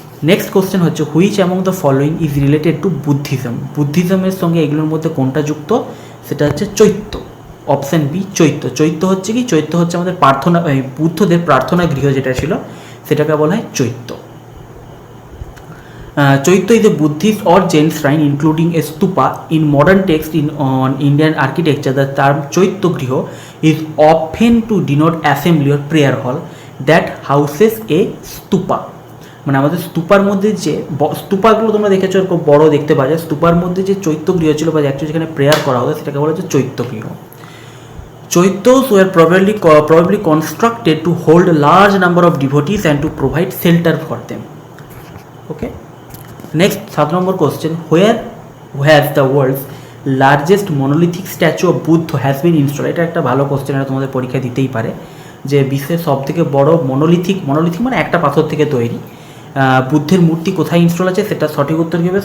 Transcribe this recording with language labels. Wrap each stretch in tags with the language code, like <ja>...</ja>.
<bn>Next question হচ্ছে,</bn> <en>Which among the following is related to Buddhism.</en> <bn>বুদ্ধিজমের সঙ্গে এগুলোর মধ্যে কোনটা যুক্ত? সেটা হচ্ছে চৈত্য। অপশান বি, চৈত্য। চৈত্য হচ্ছে কি? চৈত্য হচ্ছে আমাদের প্রার্থনা, বুদ্ধদের প্রার্থনা গৃহ যেটা ছিল সেটাকে বলা হয় চৈত্য।</bn> <en>Chaitya is a Buddhist or Jain shrine including a stupa. In modern text on Indian architecture, the term Chaitya Griho is often to denote assembly or prayer hall that houses a stupa.</en> <bn>মানে আমাদের স্তূপার মধ্যে যে স্তূপাগুলো তোমরা দেখেছো খুব বড় দেখতে পাওয়া যায়, স্তূপার মধ্যে যে চৈত্য গৃহ ছিল বা অ্যাকচুয়ালি যেখানে প্রেয়ার করা হতো সেটাকে বলা হচ্ছে চৈত্য গৃহ।</bn> <en>Chaityas were probably constructed to hold a large number of devotees and to provide shelter for them. Okay. Next, 7 number question, where has the world's largest monolithic statue of Buddha has been installed?</en> <bn>এটা একটা ভালো question, এটা তোমাদের পরীক্ষা দিতেই পারে, যে বিশ্বের সব থেকে বড় মনোলিথিক মানে একটা পাথর থেকে তৈরি বুদ্ধের মূর্তি কোথায় ইনস্টল আছে, সেটা সঠিক উত্তর কী হবে?</bn>